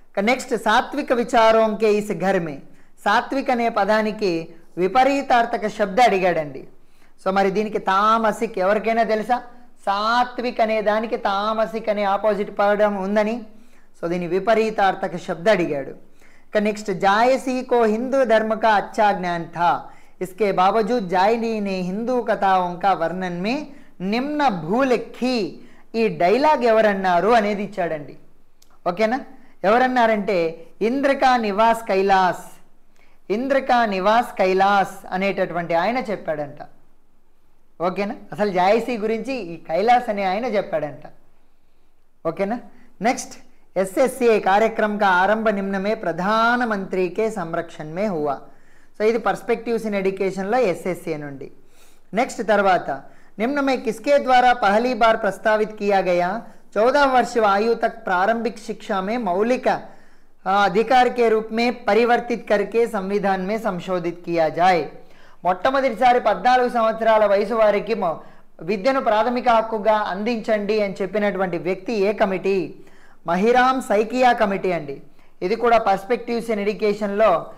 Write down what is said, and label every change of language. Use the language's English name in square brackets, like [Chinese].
[Telugu] Next [Hindi] సాత్విక విచారోంకే is Ghar మే. [Telugu] సాత్విక్ అనే పదానికి విపరీతార్థక శబ్ద అడిగాడండి. సో మరి దీనికి తామసిక్ ఎవరికైనా తెలుసా? సాత్విక్ అనే దానికి తామసిక్ అనే ఆపోజిట్ పదం ఉందని. సో దీని విపరీతార్థక శబ్ద అడిగాడు. నెక్స్ట్ [Hindi] జాయసీ కో హిందూ ధర్మ కా అచ్చా జ్ఞాన్ థా. इसके बावजूद जायनी ने हिंदू कथाओं का वर्णन में [Telugu] నిమ్న భూలెక్కి ఈ డైలాగ్ ఎవరన్నారు అనేది ఇచ్చాడండి. ఓకేనా? ఎవరన్నారంటే ఇంద్రకా నివాస్ కైలాస్, ఇంద్రకా నివాస్ కైలాస్ అనేటటువంటి ఆయన చెప్పాడంట. ఓకేనా? అసలు జాయసీ గురించి ఈ కైలాస్ అనే ఆయన చెప్పాడంట. ఓకేనా? నెక్స్ట్ [Hindi] एसएससी कार्यक्रम का आरंभ निम्न में प्रधानमंत्री के संरक्षण में हुआ. [Telugu] సో ఇది పర్స్పెక్టివ్స్ ఇన్ ఎడ్యుకేషన్లో एसएससी నుండి. నెక్స్ట్ తర్వాత [Hindi] निम्न में किसके द्वारा पहली बार प्रस्तावित किया गया 14 वर्ष आयु तक प्रारंभिक शिक्षा में मौलिक अधिकार के रूप में परिवर्तित करके संविधान में संशोधित किया जाए. [Telugu] మొట్టమొదటిసారి 14 సంవత్సరాల వయసు వారికి విద్యను ప్రాథమిక హక్కుగా అందించండి అని చెప్పినటువంటి వ్యక్తి ఏ కమిటీ? మహిరామ్ సైకియా కమిటీ అండి. ఇది కూడా పర్స్పెక్టివ్స్ ఇన్ ఎడ్యుకేషన్లో.